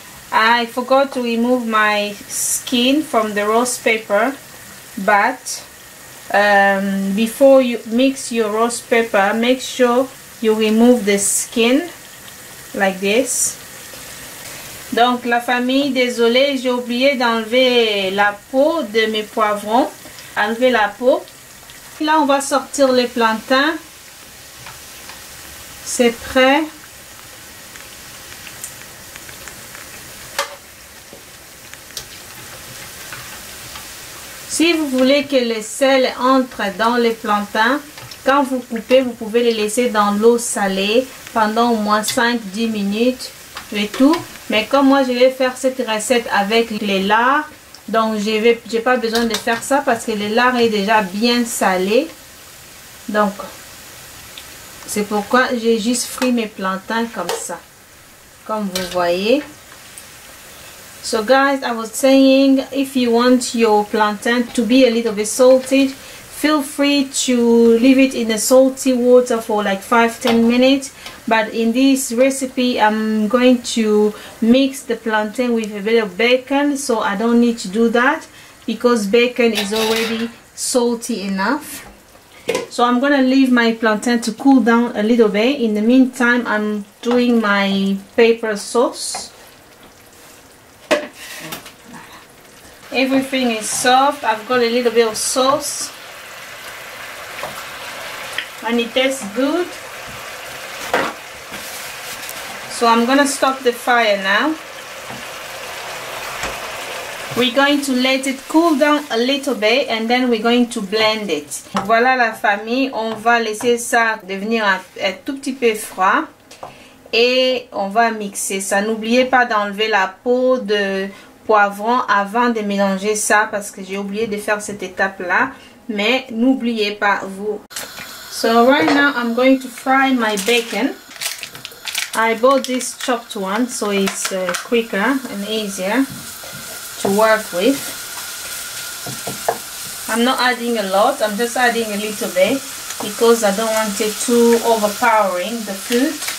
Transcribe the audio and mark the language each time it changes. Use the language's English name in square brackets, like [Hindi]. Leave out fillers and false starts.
[English] I forgot to remove my skin from the roast pepper, but before you mix your roast pepper, make sure you remove the skin like this. [French] Donc la famille, désolée, j'ai oublié d'enlever la peau de mes poivrons. Enlever la peau. Là, on va sortir les plantains. C'est prêt. Si vous voulez que le sel entre dans les plantains, quand vous coupez, vous pouvez les laisser dans l'eau salée pendant au moins 5-10 minutes et tout. Mais comme moi, je vais faire cette recette avec les lards, donc j'ai pas besoin de faire ça parce que le lard est déjà bien salé. Donc, c'est pourquoi j'ai juste frit mes plantains comme ça, comme vous voyez. [English] So guys, I was saying, if you want your plantain to be a little bit salted, feel free to leave it in the salty water for like 5-10 minutes. But in this recipe, I'm going to mix the plantain with a bit of bacon, so I don't need to do that because bacon is already salty enough. So I'm gonna leave my plantain to cool down a little bit. In the meantime, I'm doing my pepper sauce. Everything is soft. I've got a little bit of sauce and it tastes good. So I'm gonna stop the fire now. We're going to let it cool down a little bit and then we're going to blend it. [French] Voilà la famille, on va laisser ça devenir un tout petit peu froid et on va mixer ça. N'oubliez pas d'enlever la peau de poivron avant de mélanger ça parce que j'ai oublié de faire cette étape là, mais n'oubliez pas vous. [English] So right now I'm going to fry my bacon. I bought this chopped one so it's quicker and easier to work with. I'm not adding a lot, I'm just adding a little bit because I don't want it too overpowering the food.